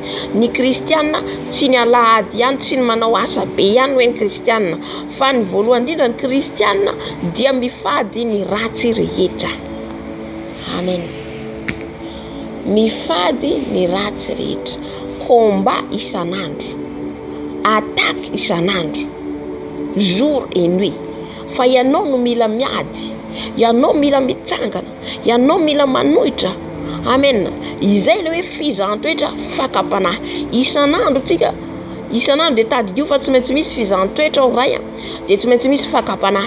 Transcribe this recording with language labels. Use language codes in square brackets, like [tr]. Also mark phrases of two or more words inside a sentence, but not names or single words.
[mg] Ny kristianina tsy ny alahady ihany, tsy ny manao asa be ihany hoe ny kristianina, fa ny voalohany indrindra ny kristianina dia mifady ny ratsy rehetra. Amen. Mifady ny ratsy rehetra, komba isan'andro, ataka isan'andro, [fr] jour et nuit. [mg] Fa ianao no mila miady, ianao mila mitsangana, ianao mila manohitra. Amen. Izay le hoe fizahan-toetra fakapanahy. Isan'andro tsika, isan'andro dia tadidio fa tsy maintsy misy fizahan-toetra ao ray, dia tsy maintsy misy fakapanahy.